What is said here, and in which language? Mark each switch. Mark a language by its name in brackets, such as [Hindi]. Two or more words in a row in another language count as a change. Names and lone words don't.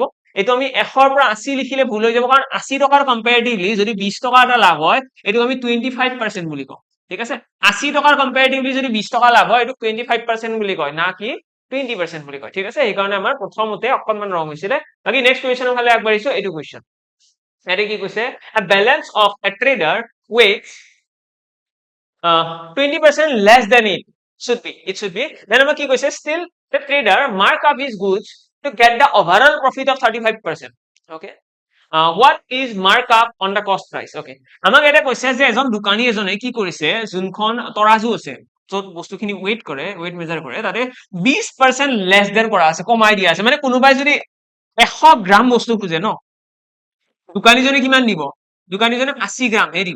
[Assamese] এইটো আমি 100ৰ পৰা 80 লিখিলে ভুল হৈ যাব, কাৰণ 80 টকাৰ কম্পেৰেটিভলি যদি 20 টকা এটা লাভ হয়, এইটো আমি 25% বুলি কওঁ। ঠিক আছে, 80 টকাৰ কম্পেৰেটিভলি যদি 20 টকা লাভ হয়, এইটো 25% বুলি কয়, না কি 20% বুলি কয়। ঠিক আছে, সেইকাৰণে আমাৰ প্ৰথমতে অকনমান ৰং হৈছিলে। বাকী নেক্সট কুৱেশ্যনৰ ফালে আগবাঢ়িছো। এইটো কুৱেশ্যন ইয়াতে কি কৈছে? [English] a balance of a trader weighs 20% less than it should be, then [Assamese] আমাৰ কি কৈছে? [English] Still the trader mark up his goods to get the overall profit of 35%. Okay, what is mark up on the cost price? [Assamese] Okay, আমাক এটা কৈছে যে এজন দোকানী এজনে কি কৰিছে, যোনখন তৰাজু আছে য'ত বস্তুখিনি ৱেইট কৰে, [English] weight measure [Assamese] কৰে, তাতে 20% [English] less than [Assamese] কৰা আছে, কমাই দিয়া আছে। মানে কোনোবাই যদি 100 গ্ৰাম বস্তু খোজে ন, দোকানীজনে কিমান দিব? দোকানীজনে 80 গ্ৰামহে দিব।